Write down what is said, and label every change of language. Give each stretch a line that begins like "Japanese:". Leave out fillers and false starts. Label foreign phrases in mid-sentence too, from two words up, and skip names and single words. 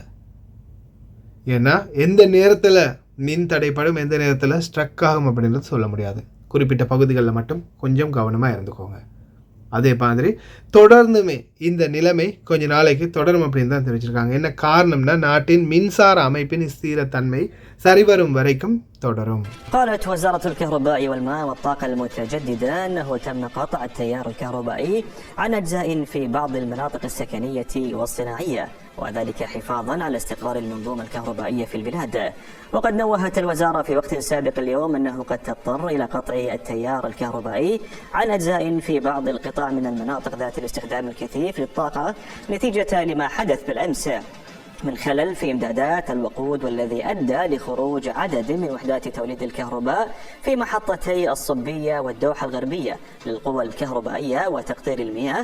Tamil: ஏன்னா எந்த நேரத்தில் மின் தடைப்படும், எந்த நேரத்தில் ஸ்ட்ரக் ஆகும் அப்படின்றது சொல்ல முடியாது. குறிப்பிட்ட பகுதிகளில் மட்டும் கொஞ்சம் கவனமாக இருந்துக்கோங்க. அதே மாதிரி தொடர்ந்துமே இந்த நிலைமை கொஞ்ச நாளைக்கு தொடரும் அப்படின்னு தான் தெரிவிச்சிருக்காங்க. என்ன காரணம்னா நாட்டின் மின்சார அமைப்பின் ஸ்திரத்தன்மை சரிவரும் வரைக்கும் தொடரும்.
Arabic: قالت وزارة الكهرباء والماء والطاقة المتجددة أنه تم قطع التيار الكهربائي عن أجزاء في بعض المناطق السكنية والصناعية، وذلك حفاظا على استقرار المنظومة الكهربائية في البلاد. وقد نوهت الوزارة في وقت سابق اليوم أنه قد تضطر إلى قطع التيار الكهربائي عن أجزاء في بعض القطاع من المناطق ذات الاستخدام الكثيف للطاقة نتيجة لما حدث بالأمس من خلل في إمدادات الوقود، والذي أدى لخروج عدد من وحدات توليد الكهرباء في محطتي الصبية والدوحة الغربية للقوى الكهربائية وتقطير المياه.